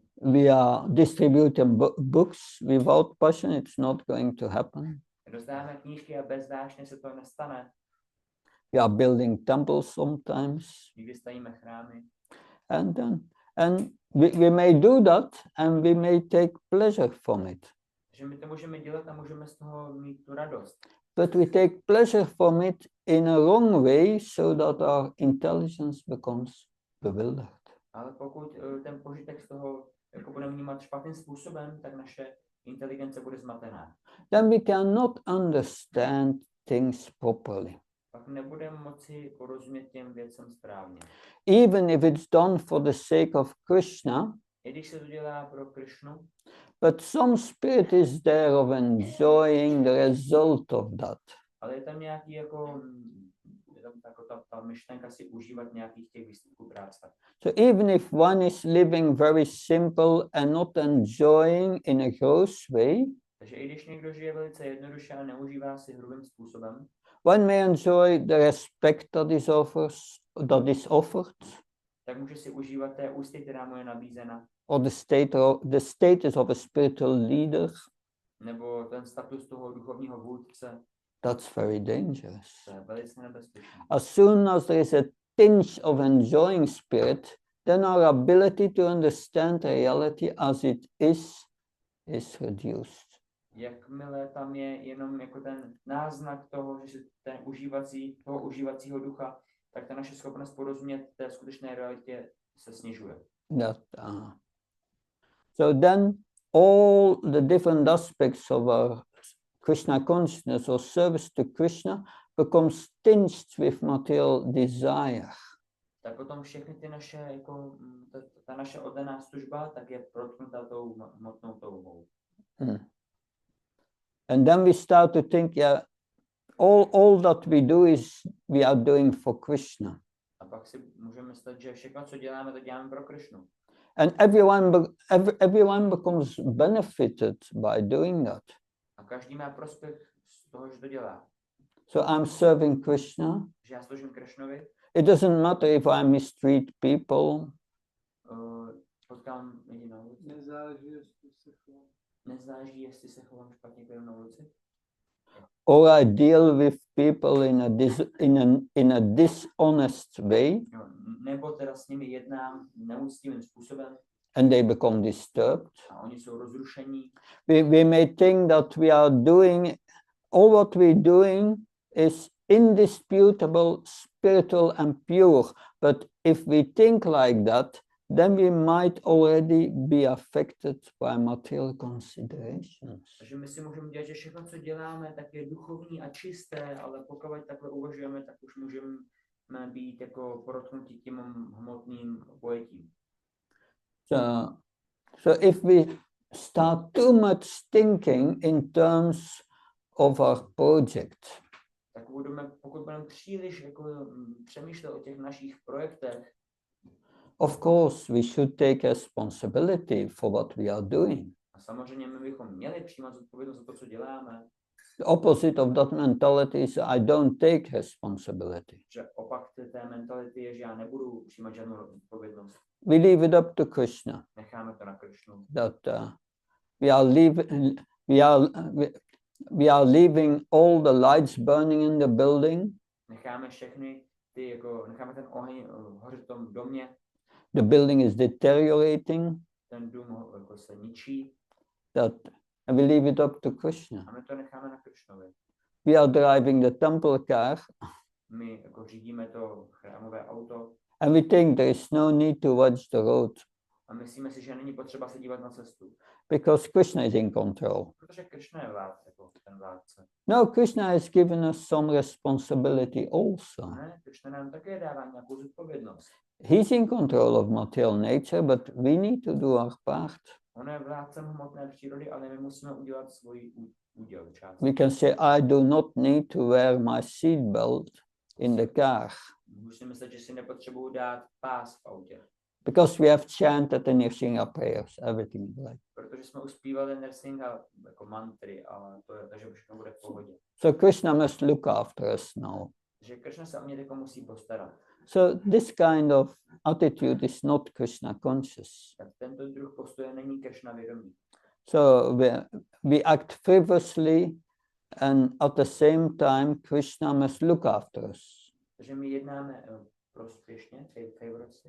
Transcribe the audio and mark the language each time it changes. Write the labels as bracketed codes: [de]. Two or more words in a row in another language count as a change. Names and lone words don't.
[en] We are distributing books. Without passion, it's not going to happen. [cs] Rozdáme knížky a bez vášně se to nestane. [en] We are building temples sometimes. [cs] Někdy stavíme chrámy. [en] And we may do that and we may take pleasure from it. [cs] Takže my to můžeme dělat a můžeme z toho mít tu radost. [en] But we take pleasure from it in a wrong way so that our intelligence becomes bewildered. [cs] Ale pokud ten požitek z toho jako budeme vnímat špatným způsobem, tak naše inteligence bude zmatená. [en] Then we cannot understand things properly. [cs] Pak nebudeme moci porozumět těm věcem správně. [en] Even if it's done for the sake of Krishna, [cs] I když se to dělá pro Krishnu, [en] but some spirit is there of enjoying the result of that. [cs] ale je tam nějaký jako ta myšlenka si užívat nějakých těch výsledků práce. [en] So even if one is living very simple and not enjoying in a gross way, [cs] Takže i když někdo žije velice jednoduše a neužívá si hrubým způsobem, [en] one may enjoy the respect that is offered, [cs] tak může si užívat té úcty, která mu je nabízena, [en] or the status of a spiritual leader. [cs] nebo ten status toho duchovního vůdce. [en] That's very dangerous. [cs] To je velice nebezpečné. [en] As soon as there is a tinge of enjoying spirit, then our ability to understand reality as it is reduced. [cs] Jakmile tam je jenom jako ten náznak toho, že ten užívacího ducha, tak ta naše schopnost porozumět té skutečné realitě se snižuje. [en] So then all the different aspects of our Krishna consciousness or service to Krishna becomes tinged with material desire. [cs] Tak potom všechny ty naše, jako, ta naše oddaná služba, tak je protknuta tou hmotnou touhou. [en] And then we start to think, yeah, all that we do is we are doing for Krishna. [cs] A pak si můžeme myslet, že všechno, co děláme, to děláme pro Krishnu. [en] And everyone becomes benefited by doing that. [cs] A každý má prospěch z toho, že to dělá. [en] So I'm serving Krishna. [cs] Že já sloužím Krishnovi. [en] It doesn't matter if I mistreat people. [cs] Potkám lidi na ulici. Nezáleží, jestli se chovám špatně k na ulici. [en] Or I deal with people in a dishonest way. [cs] Nebo teda s nimi jednám neúctivým způsobem. [en] And they become disturbed. [cs] A oni jsou rozrušení. [en] We may think that we are doing, all what we're doing is indisputable, spiritual and pure. But if we think like that, then we might already be affected by material considerations. [cs] Takže my si můžeme dělat, že všechno, co děláme, tak je duchovní a čisté, ale pokud takhle uvažujeme, tak už můžeme být jako porotknutí tím hmotným pojetím. [en] So if we start too much thinking in terms of our project, [cs] tak pokud budeme příliš jako přemýšlet o těch našich projektech, [en] of course we should take responsibility for what we are doing. [cs] A samozřejmě my bychom měli přijímat zodpovědnost za to, co děláme. [en] The opposite of that mentality is I don't take responsibility. [cs] Že opak té mentality je, že já nebudu přijímat žádnou zodpovědnost. [en] We leave it up to Krishna. [cs] Necháme to na Krishnu. [en] That we are leaving all the lights burning in the building. [cs] Necháme všechny ty, jako necháme ten oheň hořet v tom domě. [en] The building is deteriorating. [cs] Ten dům jako se ničí. [en] And we leave it up to Krishna. [cs] A my to necháme na Krishnovi. [en] We are driving the temple car. [cs] My jako řídíme to chrámové auto. [en] And we think there is no need to watch the road. [cs] A myslíme si, že není potřeba se dívat na cestu. [en] Because Krishna is in control. [cs] Protože Krishna je jako ten vládce. [en] No, Krishna has given us some responsibility also. [cs] Ne, Krishna nám také dává nějakou zodpovědnost. [en] He's in control of material nature, but we need to do our part. [cs] On je vládcem hmotné přírody, ale my musíme udělat svůj úděl část. [en] We can say, I do not need to wear my seat belt in the car. [cs] Musím myslet, že si nepotřebuji dát pás v autě. [en] Because we have chanted the Nrsinga prayers, everything is like. [cs] Protože jsme uspívali Nrsinga jako mantry, ale to je, takže všechno bude v pohodě. [en] So Krishna must look after us now. [cs] Takže Krishna se o mě jako musí postarat. [en] So this kind of attitude is not Krishna conscious. [cs] Tak tento druh postoje není Krishna vědomý. [en] So we act frivolously and at the same time Krishna must look after us. [cs] Takže my jednáme prospěšně, frivolously.